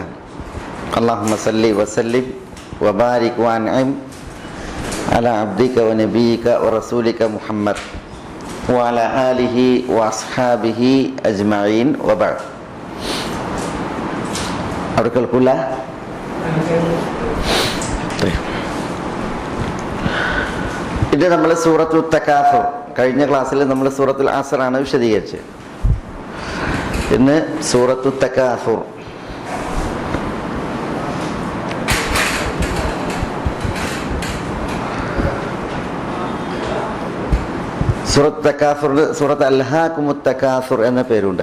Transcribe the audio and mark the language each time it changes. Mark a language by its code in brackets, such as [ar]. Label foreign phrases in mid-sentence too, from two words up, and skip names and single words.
[ar] اللهم صل وسلم وبارك وانعم على عبدك ونبيك ورسولك محمد وعلى آله وأصحابه أجمعين وبعد. أركل كله. [ml] ഇത് നമ്മൾ സൂറത്തുൽ തകാസുർ കഴിഞ്ഞ ക്ലാസ്സിൽ നമ്മൾ സൂറത്തുൽ അസ്ർ ആണ് വിശദീകരിച്ചത്. ഇന്ന് സൂറത്തുൽ തകാസുർ. സൂറത്ത് തകാസുറിന് സൂറത്ത് അൽഹാകുമുത് തകാസുർ എന്ന പേരുണ്ട്.